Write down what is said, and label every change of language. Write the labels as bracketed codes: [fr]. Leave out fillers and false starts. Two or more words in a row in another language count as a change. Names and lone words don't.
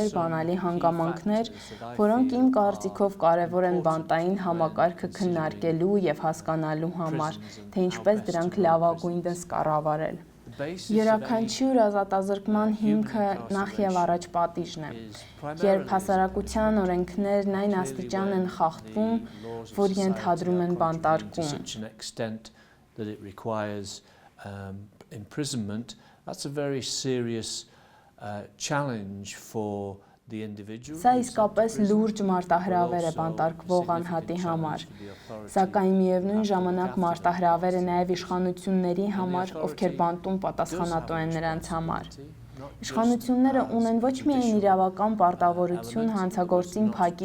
[hy] բանալի հանգամանքներ, որոնք իմ կարծիքով կարևոր են բանտային համակարգը քննարկելու եւ հասկանալու համար, թե ինչպես դրանք լավագույնս կառավարել։ Յուրաքանչյուր ազատազրկման հիմքը նախ եւ առաջ պատիժն է։ Երբ հասարակության օրենքներն այն աստիճան են խախտվում, որ ենթադրում են բանտարկում, [en] that it requires imprisonment, that's a very serious challenge for the individual. [hy] Սա իսկապես լուրջ մարտահրավեր է բանտարկվող անհատի համար, սակայն միևնույն ժամանակ մարտահրավեր է նաև իշխանությունների համար, ովքեր բանտում պատասխանատու են նրանց համար։ Իշխանությունները ունեն ոչ միայն իրավական պարտավորություն հանցագործին փակի